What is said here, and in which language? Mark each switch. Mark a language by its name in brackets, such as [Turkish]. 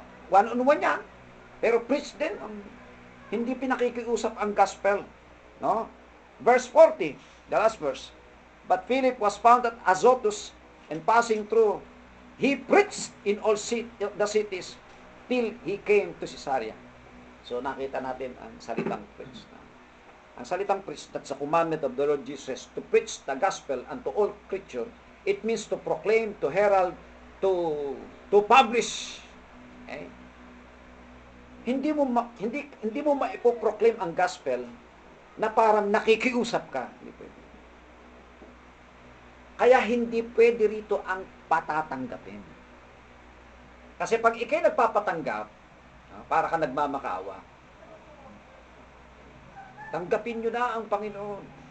[Filipino] One on one yan, pero preach din, hindi pinakikiusap ang gospel. No? [English] Verse 40, the last verse. But Philip was found at Azotus, and passing through, he preached in all the cities till he came to Caesarea. [Filipino] So nakita natin ang salitang preach. Ang salitang [English] preach, that's a commandment of the Lord Jesus, to preach the gospel unto all creature. It means to proclaim, to herald, to publish. Okay? [Filipino] Hindi mo maipo-proclaim ang gospel na parang nakikiusap ka. Hindi pwede. Kaya hindi pwede rito ang patatanggapin. Kasi pag ikay nagpapatanggap, para ka nagmamakaawa, tanggapin nyo na ang Panginoon.